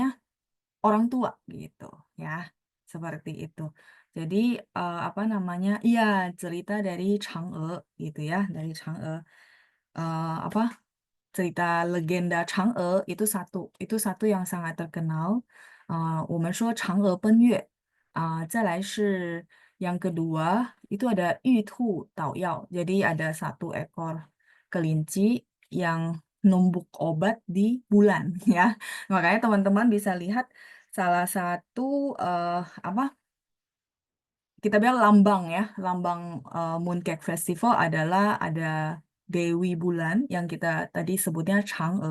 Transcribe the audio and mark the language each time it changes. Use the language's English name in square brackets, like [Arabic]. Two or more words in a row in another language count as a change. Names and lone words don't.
[Indonesian] Orang tua gitu ya, seperti itu. Jadi apa namanya? Iya, cerita dari Chang'e gitu ya, dari Chang'e. Apa cerita legenda Chang'e itu satu yang sangat terkenal. [Chinese] 我们说嫦娥奔月再来是 [Indonesian] yang kedua itu ada [Chinese] 玉兔捣药. [Indonesian] Jadi ada satu ekor kelinci yang numbuk obat di bulan ya. Makanya teman-teman bisa lihat salah satu apa kita bilang lambang ya, lambang Mooncake Festival adalah ada Dewi Bulan yang kita tadi sebutnya Chang'e.